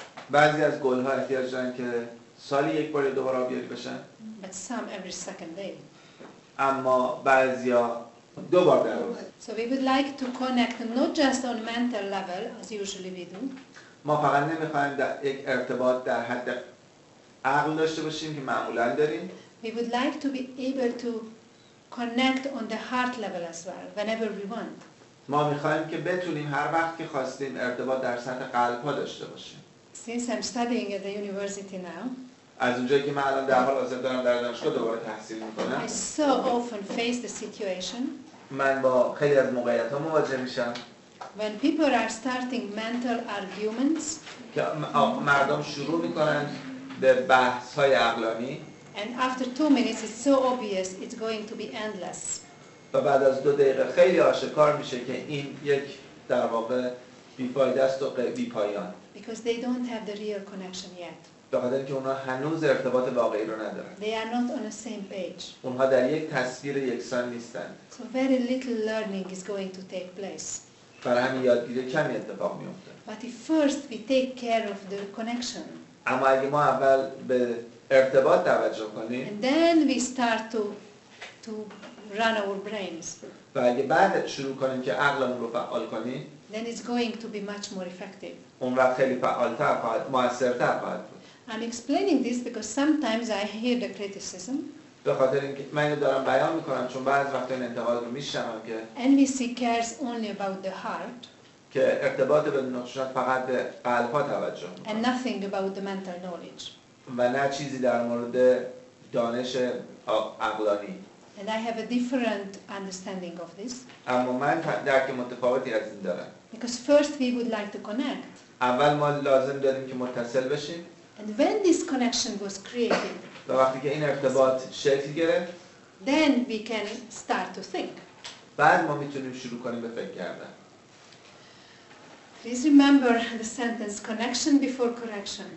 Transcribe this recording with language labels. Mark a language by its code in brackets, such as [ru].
[fa] بعضی از گل‌ها احتیاج دارن که سالی یک بار یا دو بار آبیاری بشن. [en] But some every second day. [fa] اما بعضیا 2 بار در روز. [en] So we would like to connect not just on mental level as usually we do. [fa] ما فقط نمیخوایم یک ارتباط در حد عقل داشته باشیم که معمولا داریم. [en] We would like to be able to connect on the heart level as well, whenever we want. [fa] ما میخوایم که بتونیم هر وقت که خواستیم ارتباط در سطح قلب ها داشته باشیم. [en] Since I'm studying at the university now, [fa] از اونجایی که من الان در حال حاضر دارم در دانشگاه دوباره تحصیل میکنم، [en] I so often face the situation [fa] من با خیلی از موقعیت ها مواجه میشم [en] when people are starting mental arguments [fa] که مردم شروع میکنن به بحث های عقلانی [en] and after 2 minutes it's so obvious it's going to be endless. [fa] و بعد از 2 دقیقه خیلی آشکار میشه که این یک در واقع بیفایده است و بی‌پایان. [en] Because they don't have the real connection yet. [fa] به خاطر اینکه اونها هنوز ارتباط واقعی رو ندارن. [en] They are not on the same page. [fa] اونها در یک تصویر یکسان نیستند. [en] So very little learning is going to take place. [fa] برای همین یادگیری کمی اتفاق میفته. [en] But if first we take care of the connection, [fa] اما اگه ما اول به ارتباط توجه کنیم [en] and then we start to run our brains, [fa] و اگه بعد شروع کنیم که عقلمون رو فعال کنیم، [en] then it's going to be much more effective. [fa] اون وقت خیلی فعالتر خواهد، موثرتر خواهد بود. [en] I'm explaining this because sometimes I hear the criticism [fa] به خاطر اینکه من اینو دارم بیان میکنم چون بعضی وقتا این انتقاد رو میشنوم که [en] NVC cares only about the heart [fa] که ارتباط بدون خشونت فقط به قلب‌ها توجه [en] and [fa] میکنه [en] nothing about the mental knowledge. [fa] و نه چیزی در مورد دانش عقلانی. [en] And I have a different understanding of this [fa] اما من درک متفاوتی از این دارم. [en] because first we would like to connect. [fa] اول ما لازم داریم که متصل بشیم [en] And when this connection was created, [fa] و وقتی که این ارتباط شکل گرفت [en] then we can start to think. [fa] بعد ما میتونیم شروع کنیم به فکر کردن. [en] Please remember the sentence connection before correction.